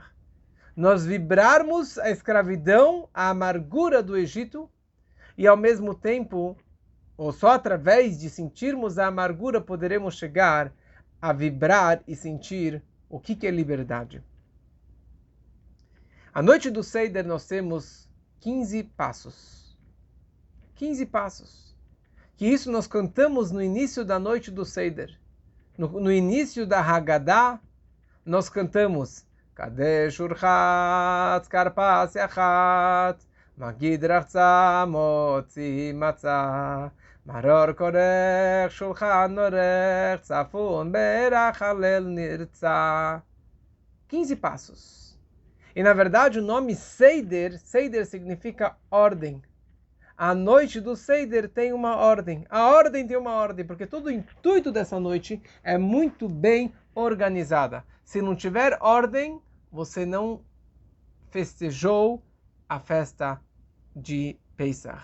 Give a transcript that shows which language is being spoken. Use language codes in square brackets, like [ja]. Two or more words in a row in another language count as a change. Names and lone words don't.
[pt] Nós vibrarmos a escravidão, a amargura do Egito, e ao mesmo tempo, ou só através de sentirmos a amargura, poderemos chegar a vibrar e sentir o que é liberdade. A noite do Seder nós temos 15 passos. 15 passos. Que isso nós cantamos no início da noite do Seder. No início da Haggadah, nós cantamos [he] קדש ורחץ כרפס יחץ מגיד רחצה מוציא מצה מרור כורך שולחן עורך צפון ברך הלל נרצה. [pt] 15 passos. E na verdade o nome Seder significa ordem. A noite do Seder tem uma ordem. A ordem tem uma ordem, porque todo o intuito dessa noite é muito bem organizada. Se não tiver ordem, você não festejou a festa de Pesach.